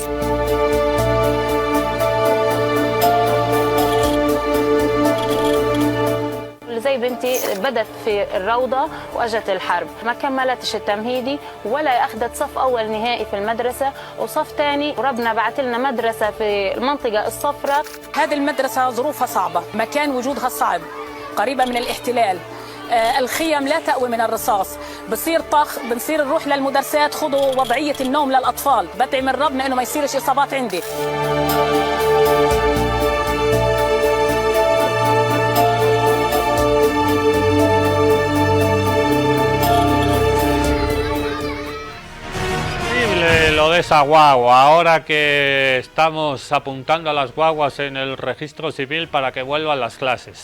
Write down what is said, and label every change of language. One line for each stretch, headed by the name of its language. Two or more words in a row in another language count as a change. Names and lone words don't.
Arabic: زي بنتي بدت في الروضة وأجت الحرب، ما كملتش التمهيدي ولا أخذت صف أول نهائي في المدرسة وصف تاني، وربنا بعت لنا مدرسة في المنطقة الصفراء. هذه المدرسة ظروفها صعبة، مكان وجودها صعب، قريبة من الاحتلال، الخيم لا تأوي من الرصاص، بصير طخ، بنصير نروح للمدرسات خذوا وضعية النوم للأطفال، بدعي من ربنا إنه ما يصيرش إصابات عندي.
Spanish: Lo de esa guagua, ahora que estamos apuntando a las guaguas en el registro civil para que vuelvan las clases.